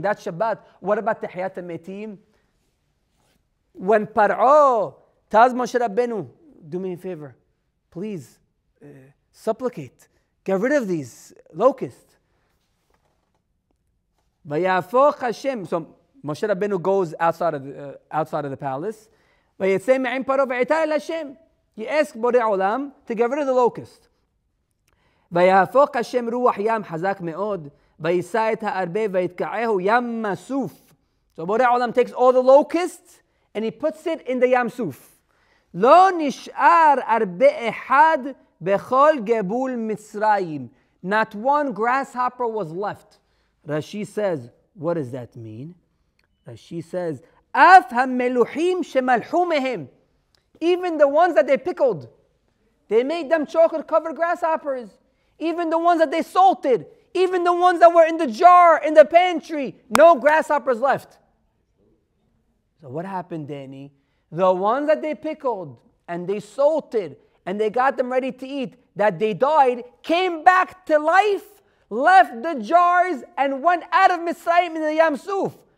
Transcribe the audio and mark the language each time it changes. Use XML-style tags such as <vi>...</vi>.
<en>That's Shabbat. What about Tahiyat HaMetim? When Par'o tells Moshe Rabbeinu, do me a favor, please, supplicate, get rid of these locusts. Vayafoch Hashem. So Moshe Rabbeinu goes outside of the palace. Vayetzei me'im Paro ve'etar el Hashem. He asked Borei Olam to get rid of the locust.</en> <he>ויהפוך השם רוח ים חזק מאוד, ויישא את הארבה ויתקעהו ים מסוף.</he> <en>So Borei Olam takes all the locusts and he puts it in the Yam Suf.</en> <he>לא נשאר ארבה אחד בכל גבול מצרים.</he> <en>Not one grasshopper was left. Rashi says, what does that mean?</en> <he>Rashi says, אף המלוחים שמלחו מהם.</he> <en>Even the ones that they pickled. They made them chocolate-covered grasshoppers. Even the ones that they salted. Even the ones that were in the jar, in the pantry. No grasshoppers left. So what happened, Danny? The ones that they pickled and they salted and they got them ready to eat, that they died, came back to life, left the jars and went out of Mitzrayim in the Yam Suf.</en>